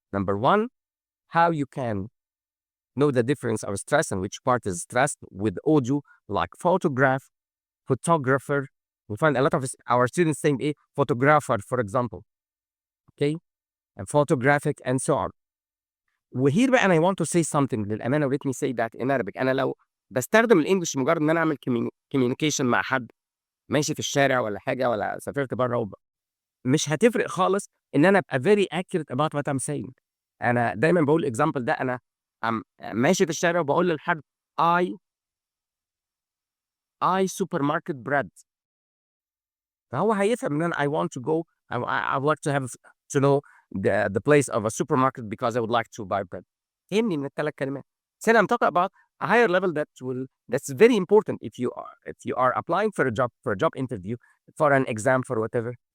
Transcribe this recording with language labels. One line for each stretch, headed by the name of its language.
English: Number 1, how you can know the difference of stress and which part is stressed with audio, like photograph, photographer. We find a lot of our students saying a photographer, for example. Okay, and photographic, and so on.
Arabic: وهير بقى أنا
English: want to say something
Arabic: للأمانة,
English: let me say that in Arabic.
Arabic: أنا لو بستخدم الإنجليش مجرد إن أنا أعمل communication مع حد ماشي في الشارع ولا حاجة، ولا سافرت بره، مش هتفرق خالص إن أنا أبقى
English: very accurate about what I'm saying.
Arabic: أنا دايما بقول example ده، أنا ماشي في الشارع وبقول للحد
English: I supermarket bread.
Arabic: فهو هيفهم ان انا
English: I want to go, I would like to have to know the place of a supermarket because I would like to buy bread.
Arabic: فهمني من الثلاث كلمات.
English: Then I'm talking about a higher level that's very important if you are applying for a job interview, for an exam, for whatever.